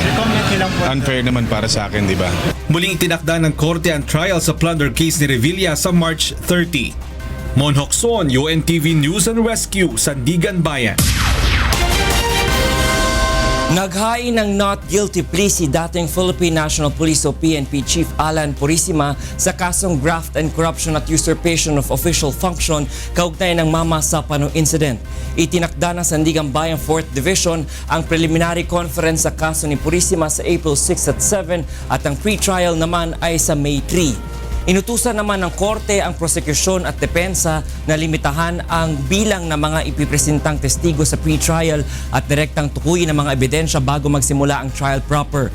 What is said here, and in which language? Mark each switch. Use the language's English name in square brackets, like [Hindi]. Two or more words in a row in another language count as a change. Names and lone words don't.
[Filipino] Unfair naman para sa akin, di ba? Muling itinakda ng korte ang trial sa [English] plunder case [Filipino] ni Revilla sa March 30. Mon Hocson, UNTV News and Rescue, Sandigan Bayan. Naghain ng [English] not guilty plea [Filipino] si dating Philippine National Police o PNP Chief Alan Purisima sa kasong [English] graft and corruption [Filipino] at [English] usurpation of official function [Filipino] kaugnay ng Mama Sapano incident. Itinakda ng Sandigan Bayan 4th Division ang [English] preliminary conference [Filipino] sa kaso ni Purisima sa April 6 at 7 at ang pre-trial naman ay sa May 3. Inutusan naman ng korte ang prosekusyon at depensa na limitahan ang bilang ng mga ipipresentang testigo sa pre-trial at direktang tukuyin ang mga ebidensya bago magsimula ang [English] trial proper.